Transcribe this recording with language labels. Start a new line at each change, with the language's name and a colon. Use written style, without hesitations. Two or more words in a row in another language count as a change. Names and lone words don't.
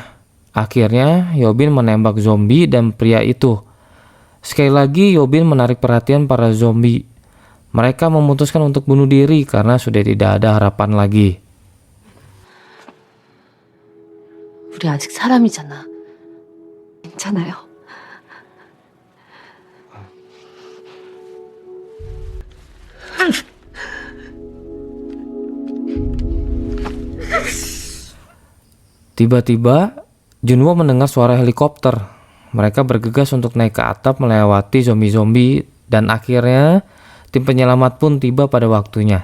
Indonesian: Akhirnya Yobin menembak zombie dan pria itu. Sekali lagi Yobin menarik perhatian para zombie. Mereka memutuskan untuk bunuh diri karena sudah tidak ada harapan lagi.
Korean: 우리 아직 사람이잖아. 괜찮아요.
Indonesian: Tiba-tiba Junwo mendengar suara helikopter. Mereka bergegas untuk naik ke atap melewati zombie-zombie dan akhirnya tim penyelamat pun tiba pada waktunya.